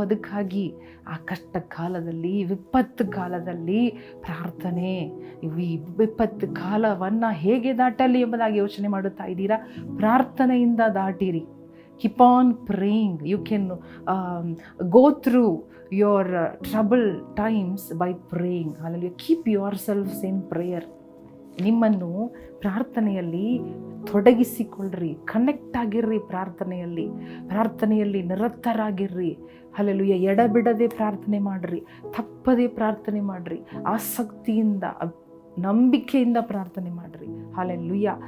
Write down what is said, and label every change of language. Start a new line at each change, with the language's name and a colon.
Kannada: ಅದಕ್ಕಾಗಿ ಆ ಕಷ್ಟ ಕಾಲದಲ್ಲಿ, ವಿಪತ್ತು ಕಾಲದಲ್ಲಿ ಪ್ರಾರ್ಥನೆ. ಈ ವಿಪತ್ತು ಕಾಲವನ್ನು ಹೇಗೆ ದಾಟಲಿ ಎಂಬುದಾಗಿ ಯೋಚನೆ ಮಾಡುತ್ತಾ ಇದ್ದೀರಾ? ಪ್ರಾರ್ಥನೆಯಿಂದ ದಾಟಿರಿ.
English: Keep on praying. You can go through your trouble times by praying. Hallelujah. Keep yourselves in prayer.
Kannada: ನಿಮ್ಮನ್ನು ಪ್ರಾರ್ಥನೆಯಲ್ಲಿ ತೊಡಗಿಸಿಕೊಳ್ಳ್ರಿ, ಕನೆಕ್ಟ್ ಆಗಿರ್ರಿ, ಪ್ರಾರ್ಥನೆಯಲ್ಲಿ ನಿರತರಾಗಿರ್ರಿ. ಹಲ್ಲೆಲೂಯಾ. ಎಡಬಿಡದೆ ಪ್ರಾರ್ಥನೆ ಮಾಡಿರಿ, ತಪ್ಪದೇ ಪ್ರಾರ್ಥನೆ ಮಾಡಿರಿ, ಆಸಕ್ತಿಯಿಂದ, ನಂಬಿಕೆಯಿಂದ ಪ್ರಾರ್ಥನೆ ಮಾಡಿರಿ. ಹಲ್ಲೆಲೂಯಾ.